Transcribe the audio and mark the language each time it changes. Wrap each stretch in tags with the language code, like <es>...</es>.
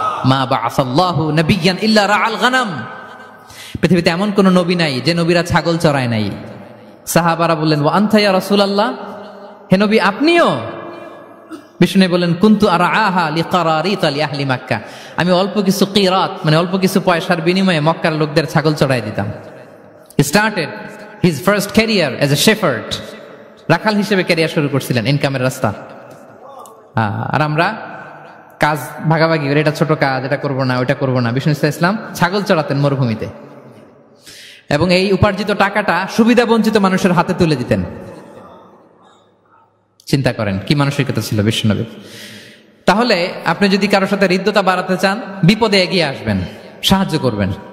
<ar>মা বা'আসাল্লাহু নাবিয়্যান ইল্লা রাআল গানাম,</ar> <bn>পৃথিবীতে এমন কোন নবী নাই যে নবীরা ছাগল চড়ায় নাই। সাহাবারা বললেন,</bn> <ar>ওয়া আনতা ইয়া রাসূলুল্লাহ,</ar> <bn>হে নবী আপনিও? বিষ্ণু বলেন,</bn> <ar>কুনতু আরআহা লিকারারিত লিআহলি মক্কা,</ar> <bn>আমি অল্প কিছু কিরাত, মানে অল্প কিছু পয়সার বিনিময়ে মক্কার লোকদের ছাগল চড়াই দিতাম।</bn> <en>He started his first career as a shepherd,</en> <bn>রাখাল হিসেবে ক্যারিয়ার শুরু করছিলেন, ইনকামের রাস্তা। আর আমরা কাজ ভাগাভাগি করে, এটা ছোট কাজ, এটা করবো না, ওইটা করবো না। বিষ্ণু ইসলাম ছাগল চড়াতেন মরুভূমিতে, এবং এই উপার্জিত টাকাটা সুবিধা বঞ্চিত মানুষের হাতে তুলে দিতেন। চিন্তা করেন কি মানসিকতা ছিল বিশ্বনবীর। তাহলে আপনি যদি কারোর সাথে হৃদ্যতা বাড়াতে চান, বিপদে এগিয়ে আসবেন, সাহায্য করবেন।</bn>